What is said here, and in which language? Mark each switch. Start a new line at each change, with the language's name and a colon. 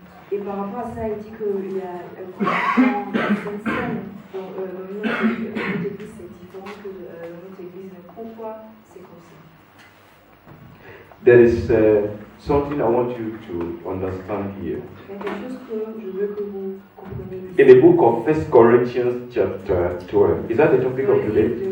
French: Et par rapport à ça, il dit qu'il y a dans cette scène, notre église c'est différent que notre église. Mais pourquoi c'est comme ça?
English: There is something I want you to understand here.
French: Il y a quelque chose que je veux que vous compreniez.
English: In the book of 1 Corinthians chapter 12, is that the topic of today?